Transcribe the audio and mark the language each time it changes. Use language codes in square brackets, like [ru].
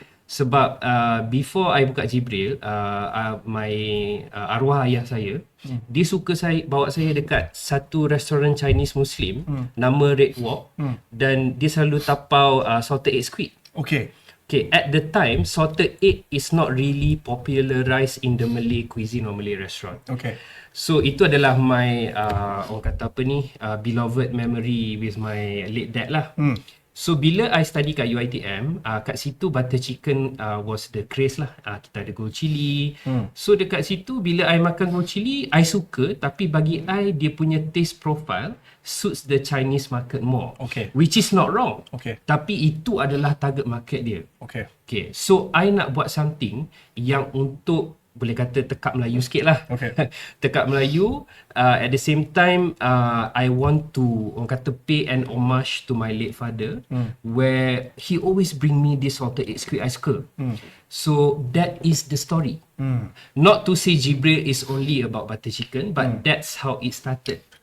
[ms] Sebab before I buka Jibril, my arwah ayah saya, dia suka bawa saya dekat satu restoran Chinese Muslim nama Red Walk, dan dia selalu tapau salted egg squid. [en] Okay, at the time salted egg is not really popularized in the Malay cuisine or Malay restaurant. [ms] So itu adalah [en] my orang kata apa ni, beloved memory with my late dad lah. So bila I study kat UiTM, kat situ butter chicken was the craze lah. [ms] Kita ada gold chili. [en] So dekat situ bila I makan gold chili, I suka, [ms] tapi bagi I dia punya [en] taste profile suits the Chinese market more. Which is not wrong. [ms] Tapi itu adalah target market dia. So I nak buat something yang untuk boleh kata tekak Melayu sikit lah. [en] Okay. [ms] Tekak Melayu. [en] At the same time, I want to, orang kata, pay an homage to my late father, where he always bring me this salted egg squid [ms] I suka. [en] So that is the story. Not to say Jibril is only about butter chicken, but that's how it started.